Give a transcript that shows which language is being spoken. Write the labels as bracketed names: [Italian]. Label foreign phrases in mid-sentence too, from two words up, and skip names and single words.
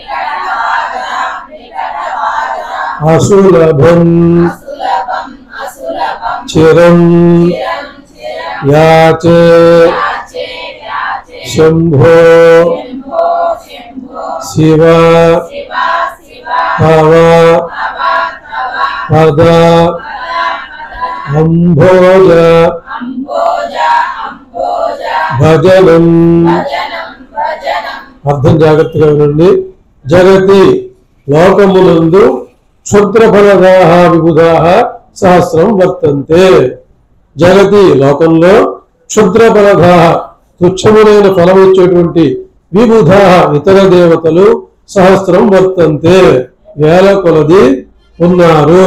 [Sanskrit] असुलभम् चिरं याचे शम्भो शिव तव पद अम्भोज भजनम् [Telugu] అర్థం జాగ్రత్తగా వినండి. [Sanskrit] జగతి లోకమునందు క్షుద్రఫలదాః విబుధాః సహస్రం వర్తంతే. [Telugu] జగతి లోకంలో క్షుద్రఫలదాః తుచ్చములైన ఫలం ఇచ్చేటువంటి విబుధాః ఇతర దేవతలు [Sanskrit] సహస్రం వర్తంతే [Telugu] వేల కొలది ఉన్నారు.